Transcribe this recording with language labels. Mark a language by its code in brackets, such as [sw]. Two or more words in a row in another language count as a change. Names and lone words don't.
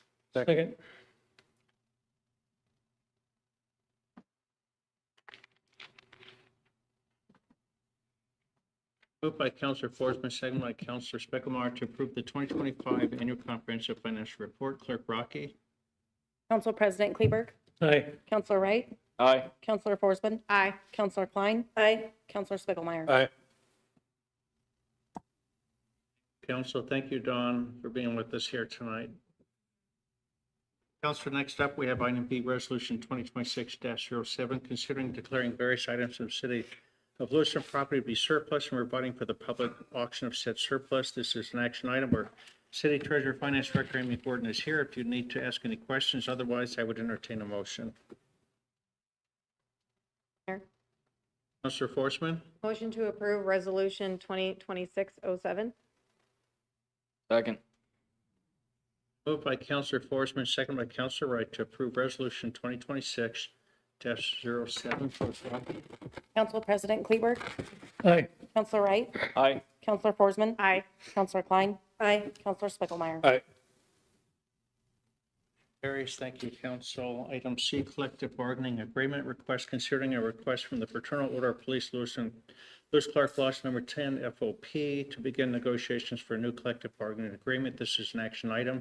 [en] Second. Moved by Councilor Forsman, second by Councilor Speckelmeyer to approve the 2025 annual comprehensive financial report. Clerk Rocky? Council President Kleberg, Aye. Councilor Wright, Aye. Councilor Forsman, Aye. Councilor Klein, Aye. Councilor Spiegelmeier. Aye. Council, thank you, Dawn, for being with us here tonight. Council, next up, we have item B, Resolution 2026-07, considering declaring various items of the city of Lewiston property to be surplus and providing for the public auction of said surplus. This is an action item where City Treasurer, Finance Director Amy Gordon is here if you need to ask any questions. Otherwise, I would entertain a motion. Mayor. Councilor Forsman? Motion to approve resolution 2026-07. Second. Moved by Councilor Forsman, second by Councilor Wright to approve Resolution 2026-07. Council President Kleberg, Aye. Councilor Wright, Aye. Councilor Forsman, Aye. Councilor Klein, Aye. Councilor Spiegelmeier. Aye. Carries. Thank you, Council. Item C, collective bargaining agreement request, considering a request from the Fraternal Order of Police Lewiston, Lewis Clark Loss number 10 FOP to begin negotiations for a new collective bargaining agreement. This is an action item.